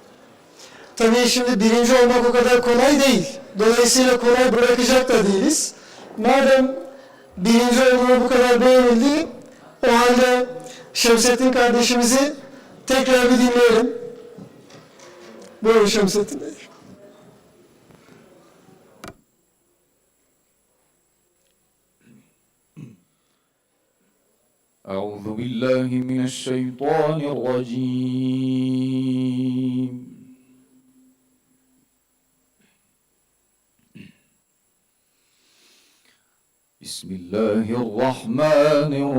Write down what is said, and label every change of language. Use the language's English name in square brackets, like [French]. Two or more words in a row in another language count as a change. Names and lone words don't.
[Turkish] Tabii şimdi birinci olmak o kadar kolay değil. Dolayısıyla kolay bırakacak da değiliz. Madem birinci olma bu kadar beğenildi, o halde Şemsettin kardeşimizi tekrar bir dinleyelim. Buyurun Şemsettin Bey. [Arabic] أعوذ بالله من الشيطان الرجيم بسم الله الرحمن